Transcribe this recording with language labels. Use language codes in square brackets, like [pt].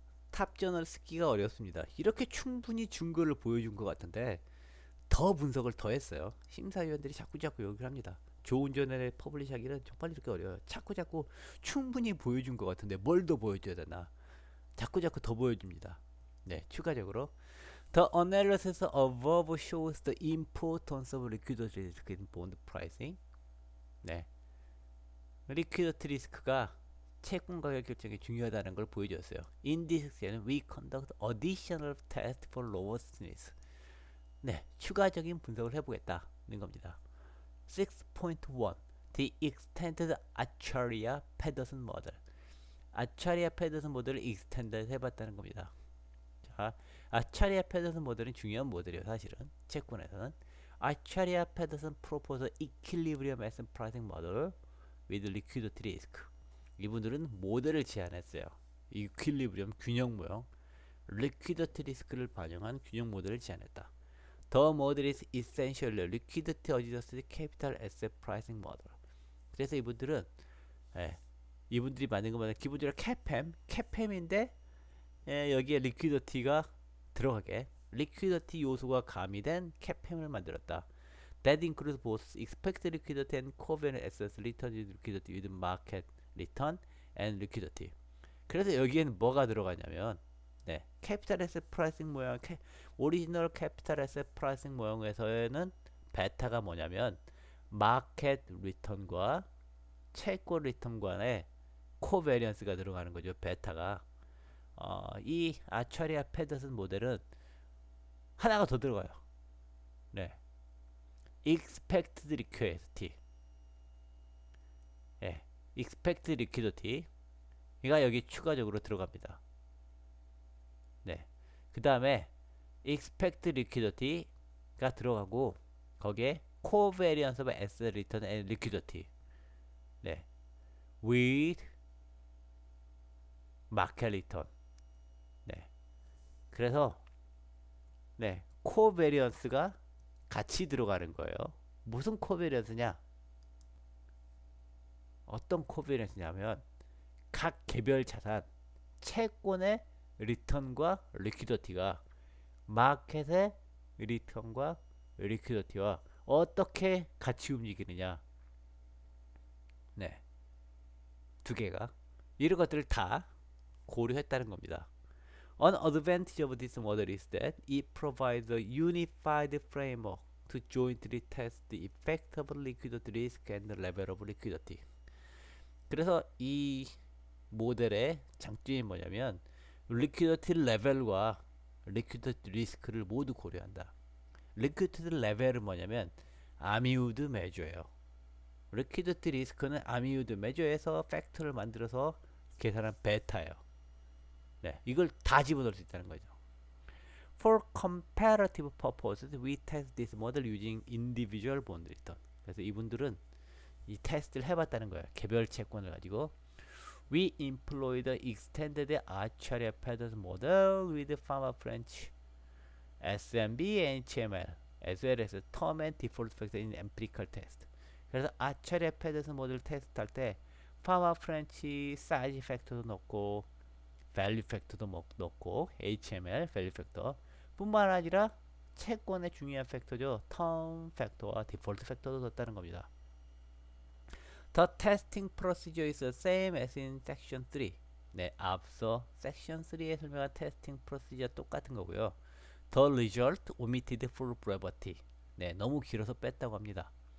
[ko] 탑전을 쓰기가 어렵습니다. 이렇게 충분히 증거를 보여준 것 같은데 더 분석을 더 했어요. 심사위원들이 자꾸자꾸 요구를 합니다. 좋은 저널에 퍼블리시하기는 정말 이렇게 어려워요. 자꾸자꾸 충분히 보여준 것 같은데 뭘 더 보여줘야 되나. 자꾸자꾸 더 보여줍니다. 네, 추가적으로 [en] The analysis above shows the importance of liquidity risk in bond pricing. [ko] 네, 리퀴디티 리스크가 채권 가격 결정이 중요하다는 걸 보여줬어요. [en] In this section, we conduct additional test for robustness. [ko] 네, 추가적인 분석을 해보겠다는 겁니다. [en] 6.1 The extended Acharya-Pedersen model. [ko] 아차리아-페더슨 모델을 extend 해봤다는 겁니다. 자, 아차리아-페더슨 모델은 중요한 모델이에요. 사실은 채권에서는 [en] 아차리아-페더슨 proposed equilibrium asset pricing model with liquidity risk. [ko] 이분들은 모델을 제안했어요. 이퀄리브리엄 균형 모형, 리퀴디티 리스크를 반영한 균형 모델을 제안했다. [en] The model is essentially liquidity adjusted capital asset pricing model. [ko] 그래서 이분들은 이분들이 만든 것만 기본적으로 캐팸인데 여기에 리퀴디티가 들어가게 리퀴디티 요소가 가미된 캐팸을 만들었다. [en] That includes both expected liquidity and covariant assets return with liquidity with market return and liquidity. [ko] 그래서 여기에는 뭐가 들어가냐면 캐피탈 에셋 프라이싱 모형 오리지널 캐피탈 에셋 프라이싱 모형에서는 베타가 뭐냐면 마켓 리턴과 채권 리턴 간의 코베리언스가 들어가는 거죠. 베타가 이 아차리아 페더슨 모델은 하나가 더 들어가요. 네, [en] expected liquidity, expected liquidity [ko] 가 여기 추가적으로 들어갑니다. 네, 그 다음에 [en] expected liquidity가 [ko] 들어가고 거기에 [en] covariance of asset return and liquidity, 네, with market return. [ko] 네, 그래서 covariance가 같이 들어가는 거예요. 무슨 covariance냐? 어떤 covariance냐면 각 개별 자산 채권의 리턴과 리퀴디티가 마켓의 리턴과 리퀴디티와 어떻게 같이 움직이느냐. 네, 두 개가 이런 것들을 다 고려했다는 겁니다. [en] An advantage of this model is that it provides a unified framework to jointly test the effect of liquidity risk and the level of liquidity. [ko] 그래서 이 모델의 장점이 뭐냐면 리퀴디티 레벨과 리퀴디티 리스크를 모두 고려한다. 리퀴디티 레벨은 뭐냐면 아미우드 메저예요. 리퀴디티 리스크는 아미우드 메저에서 팩터를 만들어서 계산한 베타예요. 네, 이걸 다 집어넣을 수 있다는 거죠. [en] For comparative purposes, we test this model using individual bond return. [ko] 그래서 이분들은 이 테스트를 해봤다는 거예요. 개별 채권을 가지고. [en] We employ the extended Acharya-Pedersen model with Pharma French, SMB, HML, as well as term and default factor in empirical test. [ko] 그래서 아차리아-페더슨 모델 테스트 할 때 파마 프렌치 사이즈 팩터도 넣고 밸류 팩터도 넣고 HML 밸류 팩터 뿐만 아니라 채권의 중요한 팩터죠. 텀 팩터와 디폴트 팩터도 넣었다는 겁니다. [en] The testing procedure is the same as in section 3. [ko] 네, 앞서 section 3에 설명한 테스팅 프로시저 똑같은 거고요. [en] The result omitted for brevity. [ko] 네, 너무 길어서 뺐다고 합니다.